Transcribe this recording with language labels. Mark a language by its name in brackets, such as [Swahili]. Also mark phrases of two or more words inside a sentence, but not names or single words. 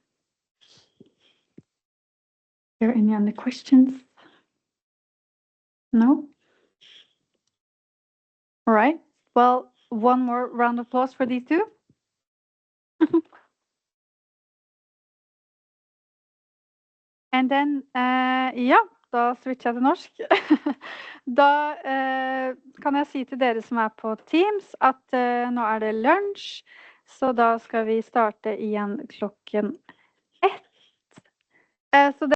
[English] Are there any other questions? No? All right. Well, one more round of applause for these two. And then, [Norwegian] da switcher jeg til norsk. Da kan jeg si til dere som på Teams at nå det lunsj, så da skal vi starte igjen klokken 1. Så